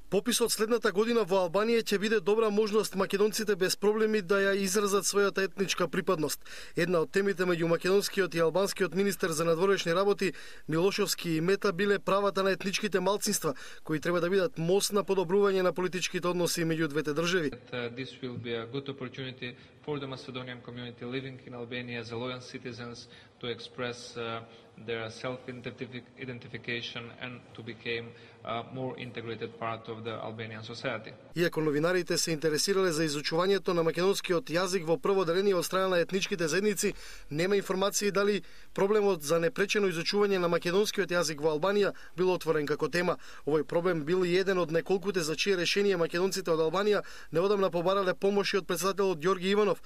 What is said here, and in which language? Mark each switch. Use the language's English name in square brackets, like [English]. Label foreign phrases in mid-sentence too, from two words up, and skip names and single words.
[Macedonian] Пописот следната година во Албанија ќе биде добра можност македонците без проблеми да ја изразат својата етничка припадност. Една од темите меѓу македонскиот и албанскиот министер за надворешни работи Милошовски и Мета биле правата на етничките малцинства, кои треба да бидат мост на подобрување на политичките односи меѓу двете држави. [English] This will be a good opportunity for the Macedonian community living in Albania as loyal citizens to express their self-identification and to become a more integrated part of the Albanian society. [Macedonian] Иако новинарите се интересирале за изучувањето на македонскиот јазик во прво деление од страна на етничките заедници, нема информации дали проблемот за непречено изучување на македонскиот јазик во Албанија бил отворен како тема. Овој проблем бил и еден од неколкуте за чие решение македонците од Албанија неодамна побарале помош и од претседателот Ѓорги Иванов.